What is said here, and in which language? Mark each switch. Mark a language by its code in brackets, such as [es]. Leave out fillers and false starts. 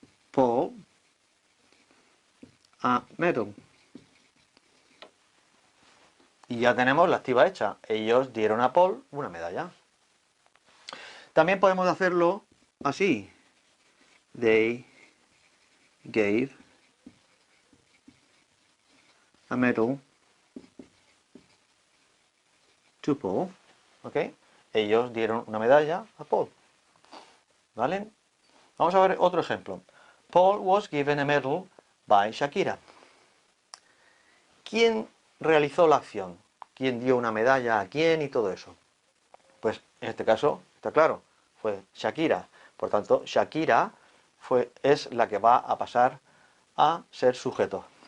[en] Paul a medal. [es] Y ya tenemos la activa hecha. Ellos dieron a Paul una medalla. También podemos hacerlo así. [en] They gave a medal to Paul. [es] ¿Ok? Ellos dieron una medalla a Paul. ¿Vale? Vamos a ver otro ejemplo. [en] Paul was given a medal by Shakira. [es] ¿Quién realizó la acción? ¿Quién dio una medalla a quién y todo eso? Pues en este caso, está claro, fue Shakira. Por tanto, Shakira es la que va a pasar a ser sujeto.